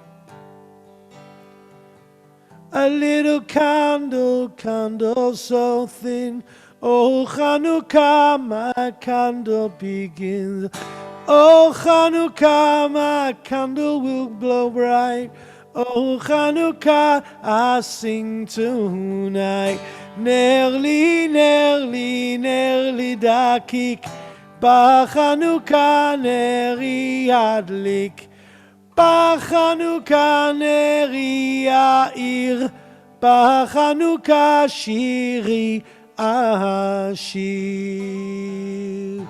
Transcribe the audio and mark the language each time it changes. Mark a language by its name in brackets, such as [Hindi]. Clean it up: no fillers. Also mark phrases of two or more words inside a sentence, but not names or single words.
[English] A little candle, candle so thin, oh Hanukkah, my candle begins. Oh Hanukkah, my candle will glow bright. Oh Hanukkah, I sing tonight. [Hebrew] נרלי, נרלי, נרלי דקיק, בחנוכה נרי אדליק, בחנוכה נרי יאיר, בחנוכה שירי אשיר.